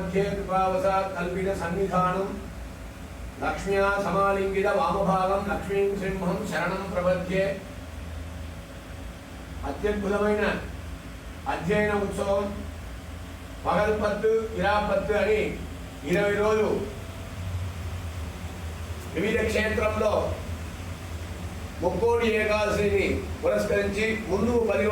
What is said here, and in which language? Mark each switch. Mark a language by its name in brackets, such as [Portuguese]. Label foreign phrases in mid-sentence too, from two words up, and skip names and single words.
[Sanskrit] मध्ये कृपावसात् कल्पित सन्निधानं लक्ष्म्या समालिंगित वामभागं लक्ष्मीं सिंहं शरणं प्रपद्ये। [Telugu] అత్యద్భుతమైన అధ్యయన ఉత్సవం పగల్పత్తు ఇరాపత్తు అని 20 రోజులు వివిధ క్షేత్రంలో ముక్కోటి ఏకాదశిని పురస్కరించి ముందు 10